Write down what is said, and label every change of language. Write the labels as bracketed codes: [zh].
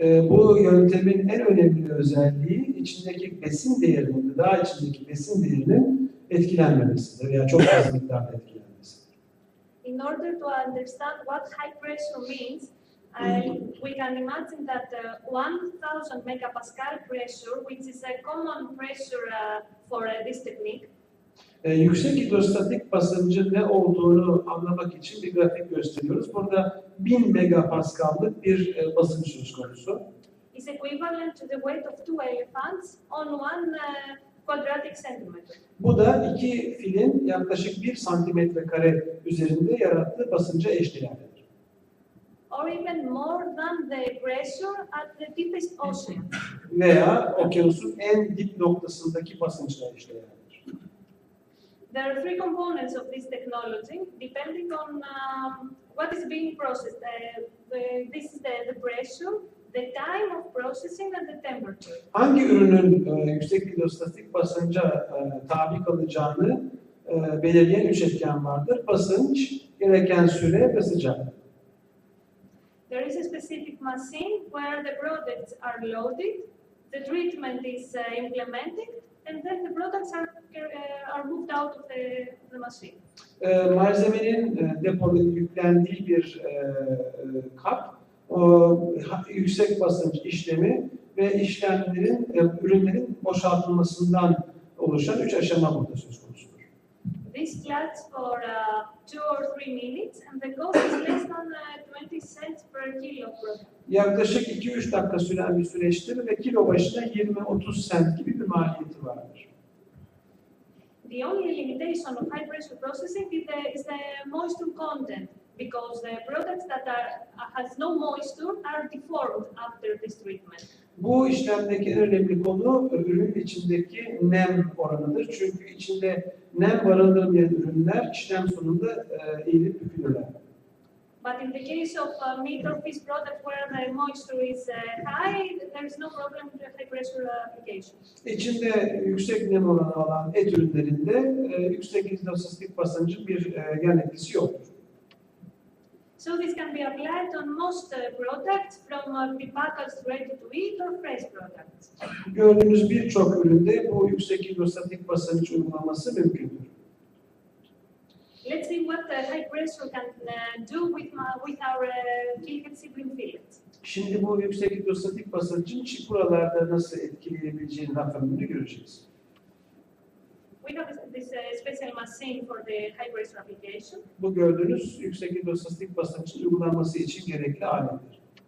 [tr] Bu yöntemin en önemli özelliği içindeki besin değerinin, gıda içindeki besin değerinin etkilenmemesidir veya çok az miktarda etkilenmesidir. [en] In order to understand what high pressure means, we can imagine that 1000 megapascal pressure, which is a common pressure for this technique. [tr] Yüksek hidrostatik basıncın ne olduğunu anlamak için bir grafik gösteriyoruz. Burada 1000 megapaskallık bir basınç söz konusu. [en] Is equivalent to the weight of 2 elephants on 1 quadratic centimeter. [tr] Bu da 2 filin yaklaşık 1 santimetre kare üzerinde yarattığı basınca eşdeğerdir. [en] Or even more than the pressure at the deepest ocean. [tr] Veya okyanusun en dip noktasındaki basınçla eşdeğerdir. [en] There are 3 components of this technology, depending on what is being processed. This is the pressure, the time of processing, and the temperature. [tr] Hangi ürünün yüksek hidrostatik basınca tabi kalacağını belirleyen 3 etken vardır. Basınç, gereken süre ve sıcaklık. [en] There is a specific machine where the products are loaded, the treatment is implemented, and then the products are moved out of the machine. [tr] Malzemenin depoda yüklendiği bir kap, yüksek basınç işlemi ve işlemlerin, ürünlerin boşaltılmasından oluşan 3 aşama burada söz konusudur. [en] This lasts for 2 or 3 minutes, and the cost is less than 20 cents per kilo product. [tr] Yaklaşık 2-3 dakika süren bir süreçtir ve kilo başına 20-30 sent gibi bir maliyeti vardır. [en] The only limitation of high pressure processing is the moisture content, because the products that has no moisture are deformed after this treatment. [tr] Bu işlemdeki en önemli konu ürünün içindeki nem oranıdır. Çünkü içinde nem barındırmayan ürünler işlem sonunda eğilip bükülürler. [en] But in the case of meat or fish products where the moisture is high, there is no problem with the high pressure application. [tr] İçinde yüksek nem oranı olan et ürünlerinde yüksek hidrosistik basıncın bir yan etkisi yoktur. [en] So this can be applied on most products, from prepackaged ready-to-eat or fresh products. [tr] Gördüğünüz birçok üründe bu yüksek hidrostatik basınç uygulaması mümkündür. [en] Let's see what high pressure can do with our Kilkensi bream fillet. [tr] Şimdi bu yüksek hidrostatik basıncın çipuralarda nasıl etkileyebileceğini rakamını göreceğiz. [en] We have this special machine for the high pressure application. [tr] Bu gördüğünüz yüksek hidrostatik basıncın uygulanması için gerekli alettir.